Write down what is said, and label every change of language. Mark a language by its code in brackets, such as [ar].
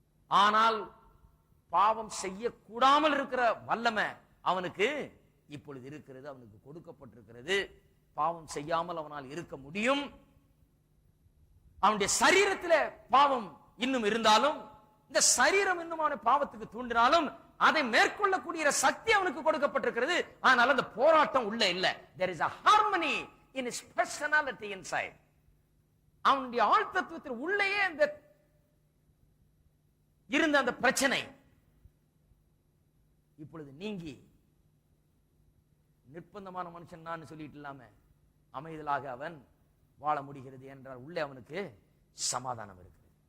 [ta] ஆனால் பாவம் செய்யக்கூடாமல் இருக்கிற வல்லமை அவனுக்கு இப்பொழுது இருக்கிறது, அவனுக்கு கொடுக்கப்பட்டிருக்கிறது. பாவம் செய்யாமல் அவனால் இருக்க முடியும். அவனுடைய சரீரத்தில் பாவம் இன்னும் இருந்தாலும், இந்த சரீரம் இன்னும் அவனை பாவத்துக்கு தூண்டினாலும் அதை மேற்கொள்ளக்கூடிய சக்தி அவனுக்கு கொடுக்கப்பட்டிருக்கிறது. ஆனால் அந்த போராட்டம் உள்ள இல்ல. [en] there is a harmony in his personality inside. [ta] அவனுடைய ஆழ்த்தத்துவத்தில் உள்ளேயே அந்த இருந்த அந்த பிரச்சனை இப்பொழுது நீங்கி நிர்பந்தமான மனுஷன் நான் சொல்லிட்டு இல்லாம அமைதலாக அவன் வாழ முடிகிறது என்றால் உள்ளே அவனுக்கு சமாதானம் இருக்கு.